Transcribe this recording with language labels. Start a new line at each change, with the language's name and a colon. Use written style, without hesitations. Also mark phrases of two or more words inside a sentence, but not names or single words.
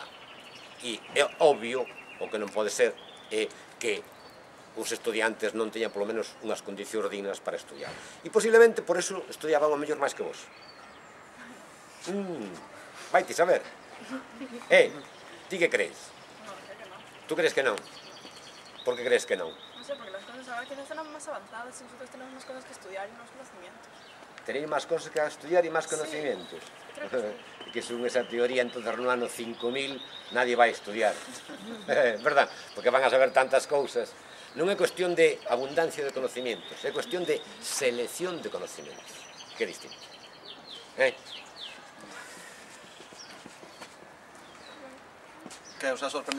Galician: E é obvio, o que non pode ser, é que os estudiantes non teñan polo menos unhas condicións dignas para estudiar. E posiblemente por eso estudiaban ao mellor máis que vos. Vaite saber. Ti que crees?
Spanish: No, creo que no.
Galician: Tú crees que non? Por que crees que non?
Spanish: No sé, porque las cosas ahora quizás están más avanzadas y nosotros tenemos más cosas que estudiar y más conocimientos.
Galician: Tenéis máis cosas que estudiar e máis conocimientos.
Spanish: Creo que sí.
Galician: E que según esa teoría, entonces no ano 5000 nadie vai estudiar. Verdad? Porque van a saber tantas cousas. Non é cuestión de abundancia de conocimientos, é cuestión de selección de conocimientos, que é distinto.
Spanish: Que os ha sorprendido?